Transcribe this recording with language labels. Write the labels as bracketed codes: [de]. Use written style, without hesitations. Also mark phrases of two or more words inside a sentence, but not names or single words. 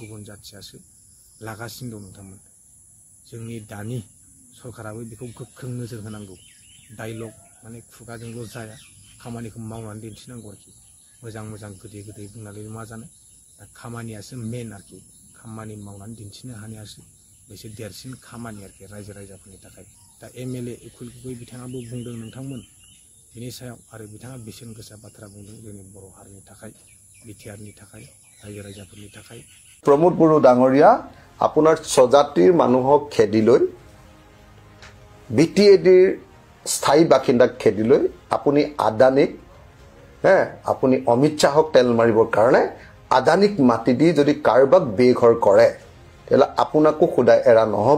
[brx] गुबुन जाथियासो लागासिनो दं नोंथांमोन जोंनि दानि सरकाराबो बेखौ गोख्रों नोजोर होनांगौ डायलग माने खुगाजोंल' जाया खामानिखौ मावनानै दिन्थिनांगौ आरोखि मोजां मोजां गोदै गोदै बुंनानै मा जानो दा खामानियासो मेन आरोखि खामानि मावनानै दिन्थिनो हानायासो बेसो देरसिन खामानि आरोखि रायजो राजाफोरनि थाखाय दा एमएलए उखिल गगৈ बिथाङाबो बुंदों नोंथांमोन बिनि सायाव आरो बिथाङा बेसेन गोसा बाथ्रा बुंदों जोंनि बर' हारिनि थाखाय बिटिआरनि थाखाय रायजो राजाफोरनि थाखाय [as] प्रमोद बड़ो डांगरिया আপোনাৰ স্বজাতিৰ মানুহক খেদি লৈ বিটিএডিৰ স্থায়ী বাসিন্দাক খেদি লৈ আপুনি আদানিক আপুনি অমিত শাহক তেল মাৰিবৰ কাৰণে আদানিক মাটি দি যদি কাৰোবাক বেঘৰ কৰে তেলা আপোনাকো খুদাই এৰা নহব